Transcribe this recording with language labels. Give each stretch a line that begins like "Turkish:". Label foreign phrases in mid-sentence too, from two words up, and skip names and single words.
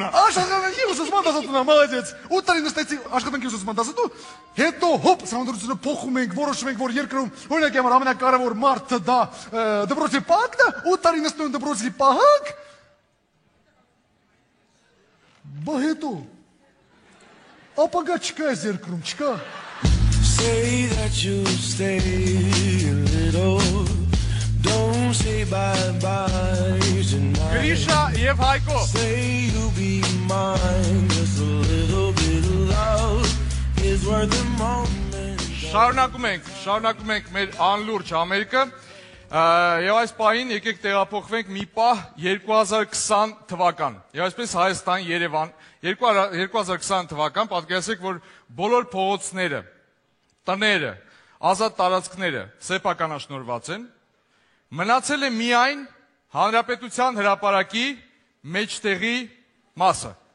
Armenian: Աշխատանքի ուսուցման դասատուն է, մալադեց։ 8 տարի նստեցի աշխատանքի ուսուցման դասատու, հետո հոպ, համանդրությունը փոխում ենք, որոշում ենք, որ երկրում օրինակի համար ամենակարևոր մարդը դա դպրոցի պահակն է, 8 տարի նստում են դպրոցի պահակ, բա հետո ապագա չկա այս երկրում, չկա։
English: Say that you'll stay a little, don't say bye-bye tonight.
Armenian: Գրիշա և Հայկո
English: Say you'll be mine, just a little bit of love is worth a moment.
Armenian: Շարունակում ենք մեր անլուրջ համերգը և այս պահին եկեք տեղափոխվենք մի պահ 2020 թվական և այսպես Հայաստան, Երևան 2020 թվական պատկերացրեք, որ բոլոր փողոցները, տները, ազատ տարածքները սեփականաշնորհված են, մնացել է միայն Հանրապետության հրապարակի մեջտեղի մասը։